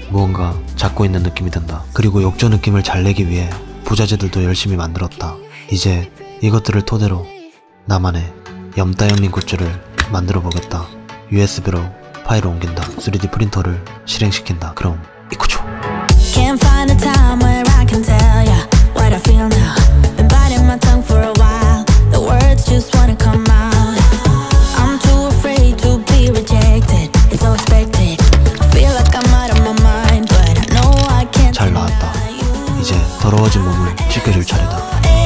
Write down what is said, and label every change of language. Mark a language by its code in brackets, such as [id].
[ko] 무언가 잡고 있는 느낌이 든다. 그리고 욕조 느낌을 잘 내기 위해 부자재들도 열심히 만들었다. 이제 이것들을 토대로 나만의 염따영님 굿즈를 만들어 보겠다. USB로 파일을 옮긴다. 3D 프린터를 실행시킨다. 그럼 이쿠죠. [en] Can't find a time where I can tell ya what I feel now. Been biting my tongue for a while. The words just wanna come out. I'm too afraid to be rejected. It's so expected. I feel like I'm out of my mind, but I know I can't. [ko] 잘 나왔다. 이제 더러워진 몸을 씻겨줄 차례다.